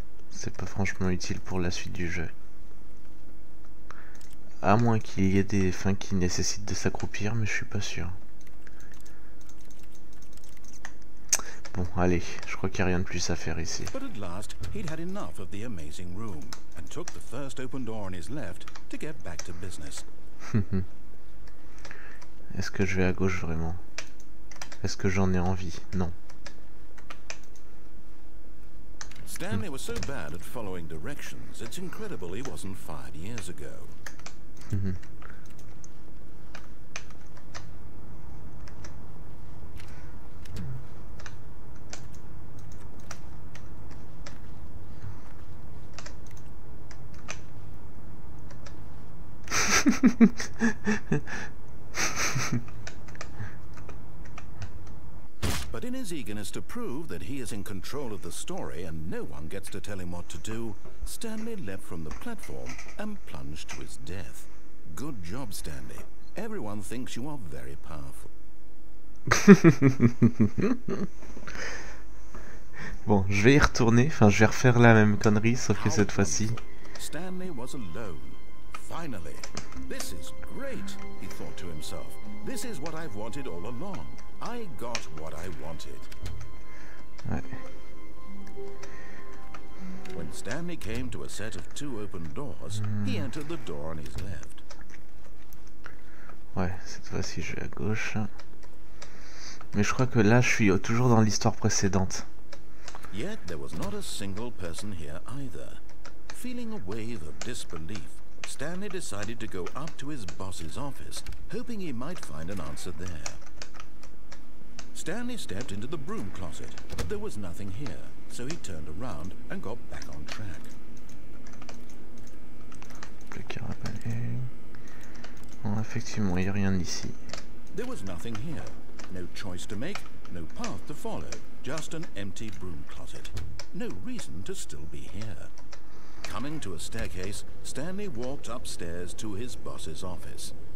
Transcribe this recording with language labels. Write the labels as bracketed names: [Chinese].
[French] C'est pas franchement utile pour la suite du jeu. À moins qu'il y ait des fins qui nécessitent de s'accroupir, mais je suis pas sûr. Bon, allez, je crois qu'il n'y a rien de plus à faire ici. [English] But at last, he'd had enough of the amazing room and took the first open door on his left to get back to business. [French] Est-ce que je vais à gauche vraiment? Est-ce que j'en ai envie? Non. [English] Stanley was so bad at following directions, it's incredible he wasn't fired years ago. But in his eagerness to prove that he is in control of the story and no one gets to tell him what to do, Stanley leapt from the platform and plunged to his death. Good job, Stanley. Everyone thinks you are very powerful. [French] Bon, je vais y retourner, enfin je vais refaire la même connerie, sauf que cette fois-ci... [English] Stanley was alone. Finally. This is great, he thought to himself. This is what I've wanted all along. I got what I wanted. [French] Ouais. [English] When Stanley came to a set of 2 open doors, he entered the door on his left. [French] Ouais, cette fois-ci je vais à gauche. Mais je crois que là je suis toujours dans l'histoire précédente. [English] Yet there was not a single person here either. Feeling a wave of disbelief, Stanley decided to go up to his boss's office, hoping he might find an answer there. Stanley stepped into the broom closet, but there was nothing here, so he turned around and got back on track. [French] Le carabin. Bon, effectivement, il n'y a rien ici. [English] There was nothing here. No choice to make, no path to follow, just an empty broom closet. No reason to still be here. Coming to a staircase, Stanley walked upstairs to his boss's office.